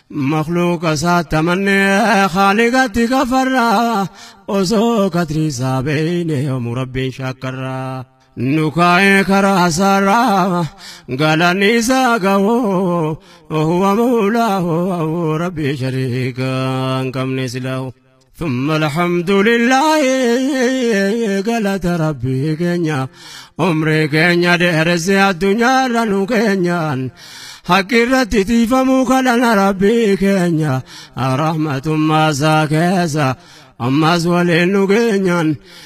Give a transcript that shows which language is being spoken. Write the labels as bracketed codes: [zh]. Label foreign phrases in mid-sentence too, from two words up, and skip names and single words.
[om] Makhluuqa isaatti amannee Khaaligatti kafarraa, osoo kadrii isaa beeyne yoomuu Rabbiin shakkarraa. Nu kaa'ee karaa isaarraa galanni isaa ga'u. [ar] هو مولاه, [om] Rabbi shariika hin qabne silaahu. [ar] ثم الحمد لله، [om] galata Rabbii keenya. Umrii keenya dheeresse addunyaarra nu keenyaan. Haqi irratti tiifamuu kadhana Rabbii keenya. Rahmatummaa isaa keessa ammas waliin nu geenyaan.